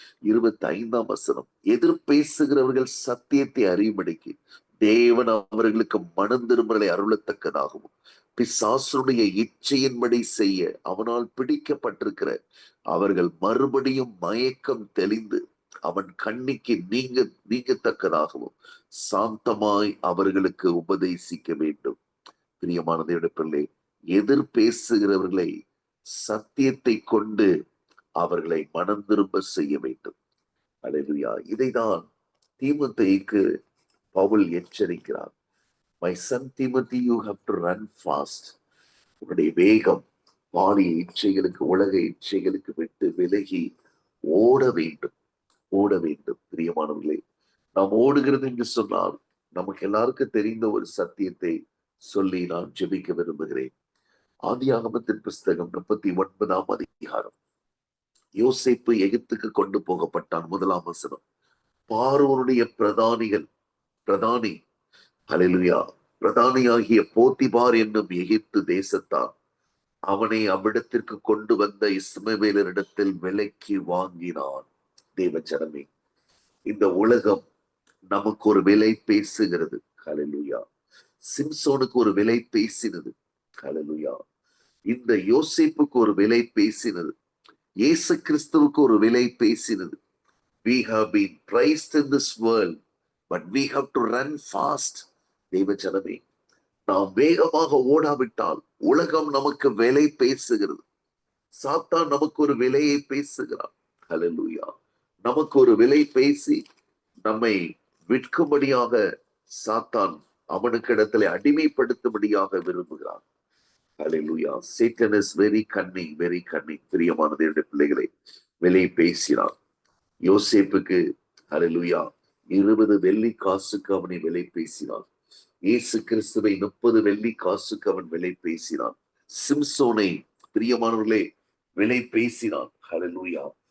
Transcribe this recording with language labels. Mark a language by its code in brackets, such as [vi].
[ta] 25ஆம் வசனம், எதிர் பேசுகிறவர்கள் சத்தியத்தை அறியும்படிக்கு தேவன் அவர்களுக்கு மனம் திரும்பலை அருளத்தக்கதாகவும் பிசாசுடைய இச்சையின்படி செய்ய அவனால் பிடிக்கப்பட்டிருக்கிற அவர்கள் மறுபடியும் மயக்கம் தெளிந்து அவன் கண்ணிக்கு நீங்கத்தக்கதாகவும் சாந்தமாய் அவர்களுக்கு உபதேசிக்க வேண்டும். பிரியமான தேவனுடைய பிள்ளை, எதிர் பேசுகிறவர்களை சத்தியத்தை கொண்டு அவர்களை மனம் திரும்ப செய்ய வேண்டும். அல்லேலூயா. இதைதான் தீமோத்தேயுக்கு Pavul எச்சரிக்கிறார். [en] My son Timothy, you have to run fast. [ta] உன்னுடைய வேகம் பாலிய இச்சைகளுக்கு, உலக இச்சைகளுக்கு விட்டு விலகி ஓட வேண்டும், ஓட வேண்டும். பிரியமானவர்களே, நாம் ஓடுகிறது என்று சொன்னால் நமக்கு எல்லாருக்கும் தெரிந்த ஒரு சத்தியத்தை சொல்லி நான் ஜெபிக்க விரும்புகிறேன். ஆதியாகமத்தின் புஸ்தகம் 39ஆம் அதிகாரம். யோசேப்பு எகிப்துக்கு கொண்டு போகப்பட்டான். 1ஆம் வசனம், பார்வோனுடைய பிரதானி, ஹல்லேலூயா, பிரதானியாகிய போத்திபார் என்னும் எகிப்து தேசத்தான் அவனை அவ்விடத்திற்கு கொண்டு வந்த இஸ்மவேலரிடத்தில் விலைக்கு வாங்கினான். தேவஜனமே, இந்த உலகம் நமக்கு ஒரு விலை பேசுகிறது. ஹல்லேலூயா. சிம்சோனுக்கு ஒரு விலை பேசினது. ஹல்லேலூயா. இந்த யோசேப்புக்கு ஒரு விலை பேசினது. இயேசு கிறிஸ்துவுக்கு ஒரு விலை பேசினது. [en] We have been priced in this world, but we have to run fast. [ta] தேவஜனமே, நாம் வேகமாக ஓடாவிட்டால் உலகம் நமக்கு விலை பேசுகிறது. சாத்தான் நமக்கு ஒரு விலையை பேசுகிறான். ஹல்லேலூயா. நமக்கு ஒரு விலை பேசி நம்மை விற்கும்படியாக சாத்தான் அவனுக்கு இடத்துல அடிமைப்படுத்தும்படியாக விரும்புகிறான். ஹல்லேலூயா. [en] Satan is very cunning, very cunning. [ta] பிரியமான தேவனுடைய பிள்ளைகளை, விலை பேசினான். யோசேப்புக்கு, ஹல்லேலூயா, 20 வெள்ளி காசுக்கு அவனை விலை பேசினான். இயேசு கிறிஸ்துவை 30 வெள்ளி காசுக்கு அவன் விலை பேசினான். சிம்சோனை, பிரியமானவர்களே, விலை பேசினான். ஹல்லேலூயா.